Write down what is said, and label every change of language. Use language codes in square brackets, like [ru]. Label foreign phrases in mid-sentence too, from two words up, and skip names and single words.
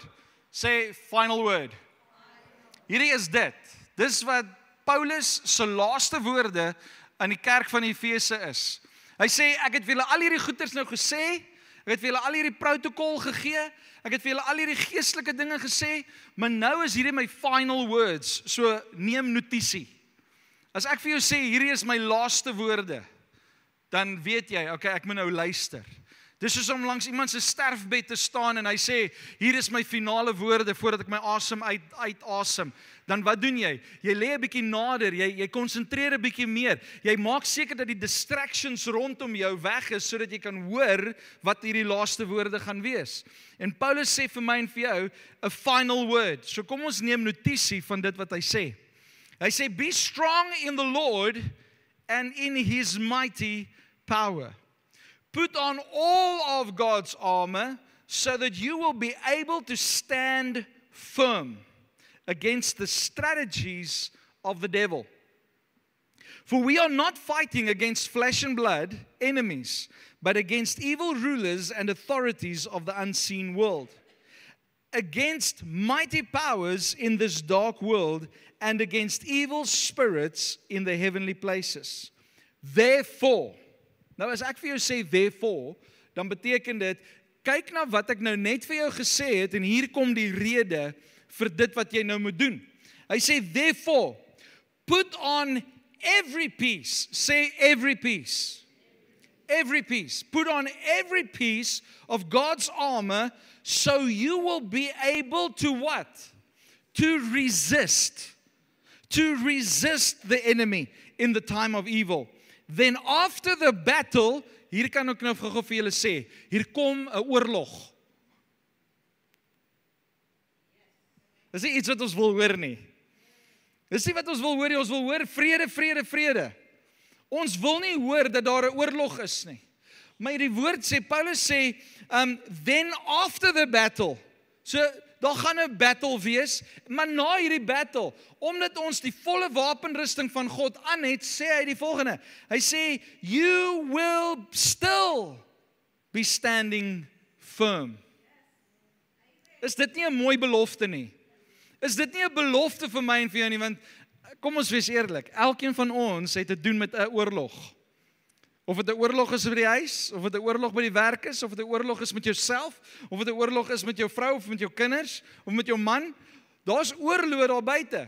[af] Sê [en] final word. [af] Hierdie is dit. Dis wat Paulus se laaste woorde aan die kerk van Efese is. Hy sê, ek het vir julle al hierdie goeders nou gesê, ek het vir julle al hierdie protokol gegee, ek het vir julle al hierdie geestelike dinge gesê, maar nou is hierdie my [en] final words, [af] so neem notisie. As ek vir jou sê, hierdie is my laaste woorde, dan weet jy, okay, ek moet nou luister. Dis soos om langs iemand se sterfbed te staan en hy sê, hier is my finale woorde voordat ek my asem uitasem. Dan wat doen jy? Jy lê 'n bietjie nader, jy konsentreer 'n bietjie meer. Jy maak seker dat die distractions rondom jou weg is sodat jy kan hoor wat hierdie laaste woorde gaan wees. En Paulus sê vir my en vir jou 'n [en] final word. [af] So kom ons neem notisie van dit wat hy sê. [en] Hy sê be strong in the Lord and in his mighty power. Put on all of God's armor so that you will be able to stand firm against the strategies of the devil. For we are not fighting against flesh and blood enemies, but against evil rulers and authorities of the unseen world, against mighty powers in this dark world, and against evil spirits in the heavenly places. Therefore, [af] nou as ek vir jou sê therefore, dan beteken dit, kyk na wat ek nou net vir jou gesê het, en hier kom die rede vir dit wat jy nou moet doen. Hy sê, [en] therefore, put on every piece, say every piece, every piece, put on every piece of God's armor, so you will be able to what? To resist the enemy in the time of evil. Then after the battle, [af] hier kan ek nou gou vir julle sê, hier kom 'n oorlog. Dis nie iets wat ons wil hoor nie. Dis nie wat ons wil hoor nie, ons wil hoor vrede, vrede, vrede. Ons wil nie hoor dat daar 'n oorlog is nie. Maar die woord sê, Paulus sê, [en] then after the battle, [af] so daar gaan 'n battle wees, maar na hierdie battle, omdat ons die volle wapenrusting van God aan het, sê hy die volgende. Hy sê, [en] you will still be standing firm. [af] Is dit nie 'n mooi belofte nie? Is dit nie 'n belofte vir my en vir jou nie, want kom ons wees eerlik, elkeen van ons het te doen met 'n oorlog. Of dit 'n oorlog is by die huis, of dit 'n oorlog by die werk is, of dit 'n oorlog is met jouself, of dit 'n oorlog is met jou vrou, of met jou kinders, of met jou man, daar's oorloë daar buite.